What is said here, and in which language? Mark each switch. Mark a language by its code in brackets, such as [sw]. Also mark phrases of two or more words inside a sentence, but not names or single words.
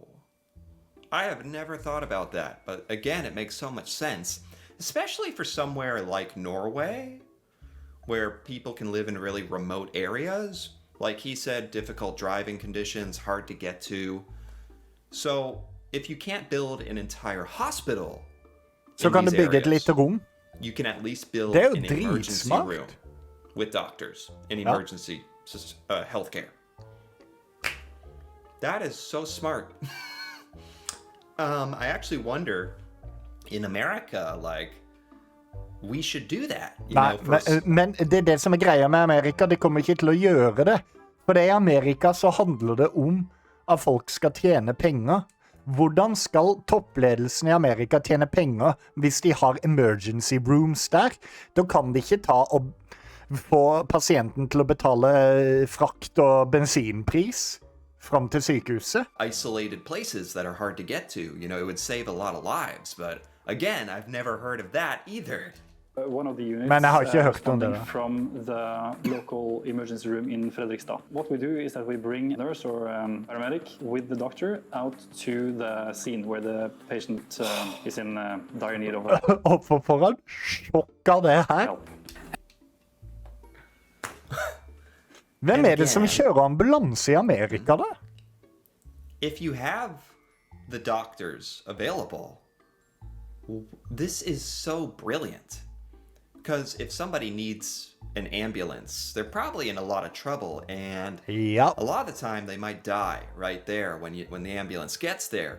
[en] I have never thought about that, but again, it makes so much sense, especially for somewhere like Norway, where people can live in really remote areas. Like he said, difficult driving conditions, hard to get to. So if you can't build an entire hospital [no] så kan du bygge et lite rom. [en] You can at least build an emergency room with doctors in emergency healthcare. That is so smart. I actually wonder in America, like, we should do that. [no] Men det som greia med Amerika, de kommer ikke til å gjøre det. For i Amerika så handler det om at folk skal tjene penger. Hvordan skal toppledelsen i Amerika tjene penger hvis de har [en] emergency rooms [no] der? Da kan de ikke ta og få pasienten til å betale frakt og bensinpris fram til sykehuset. [en] Isolated places that are hard to get to, it would save a lot of lives, but again, I've never heard of that either. One of the units [no] Men jeg har ikke hørt om det. [en] From the local emergency room in Fredrikstad. What we do is that we bring a nurse or paramedic with the doctor out to the scene where the patient is in dire need of [no] Og for en sjokk av det her. [en] help. [no] Hvem er det som kjører ambulanse i Amerika da? [en] If you have the doctors available, this is so brilliant. Because if somebody needs an ambulance, they're probably in a lot of trouble, and [no] Ja. [en] a lot of the time they might die right there when the ambulance gets there.